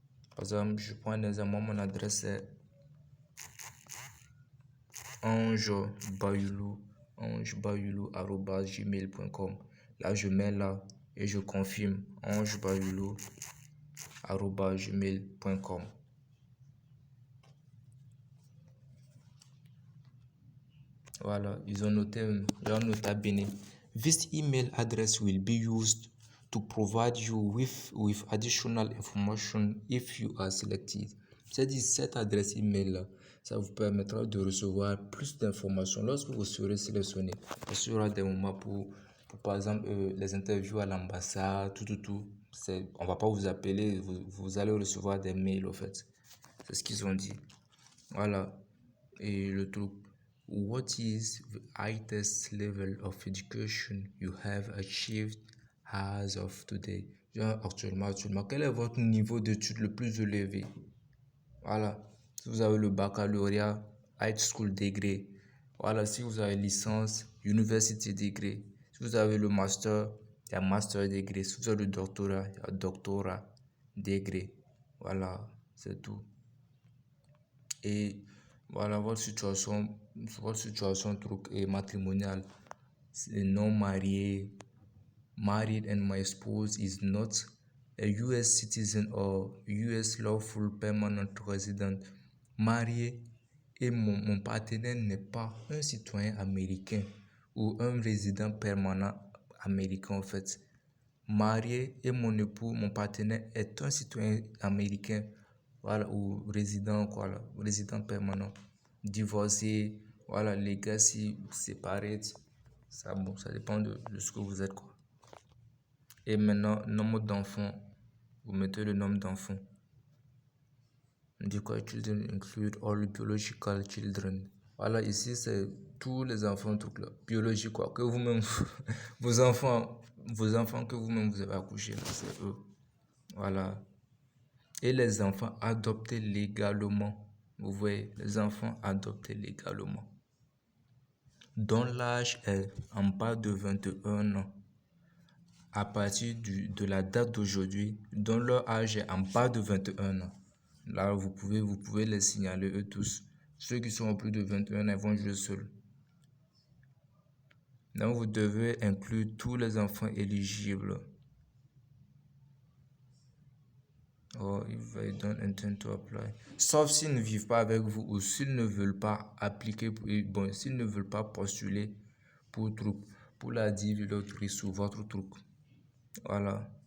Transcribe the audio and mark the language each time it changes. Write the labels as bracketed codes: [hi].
[fr] Par exemple, je prends un exemple, mon adresse est angebayulu@gmail.com. Là, je mets là et je confirme angebayulu@gmail.com. Voilà, ils ont noté, nota bene. [en] This email address will be used to provide you with additional information if you are selected. [fr] C'est-à-dire, cette adresse email là, ça vous permettra de recevoir plus d'informations lorsque vous serez sélectionné. Parce qu'il y aura des moments pour par exemple, les interviews à l'ambassade, tout. On va pas vous appeler, vous allez recevoir des mails, au fait. C'est ce qu'ils ont dit. Voilà. Et le truc, [en] what is the highest level of education you have achieved as of today? [fr] Genre, actuellement, quel est votre niveau d'études le plus élevé? Voilà. Si vous avez le baccalauréat, [en] high school degree. [fr] Voilà. Si vous avez licence, [en] university degree. [fr] Si vous avez le master, il y a master degree. Si vous avez le doctorat, il y a doctorat degree. Voilà. C'est tout. Et voilà, votre situation truc est matrimoniale. C'est non marié. [en] Married and my spouse is not a US citizen or US lawful permanent resident. [fr] Marié et mon partenaire n'est pas un citoyen américain ou un résident permanent américain en fait. Marié et mon époux, mon partenaire est un citoyen américain, voilà, ou résident, voilà, résident permanent. Divorcé, voilà, legacy, séparés, ça, bon, ça dépend de ce que vous êtes, quoi. Et maintenant, nombre d'enfants, vous mettez le nombre d'enfants. Du coup, [en] children include all biological children. [fr] Voilà, ici, c'est tous les enfants, trucs là, biologiques, quoi, que vous-même, vos enfants que vous-même vous avez accouchés, là, c'est eux. Voilà. Et les enfants adoptés légalement. Vous voyez, les enfants adoptés légalement. Dont l'âge est en bas de 21 ans. À partir de la date d'aujourd'hui, dont leur âge est en bas de 21 ans. Là, vous pouvez les signaler eux tous. Ceux qui sont en plus de 21 ans vont jouer seuls. Donc, vous devez inclure tous les enfants éligibles. [en] Oh, if they don't intend to apply. [fr] Sauf s'ils ne vivent pas avec vous ou s'ils ne veulent pas appliquer, bon, s'ils ne veulent pas postuler pour la div, le touriste ou votre truc. Voilà.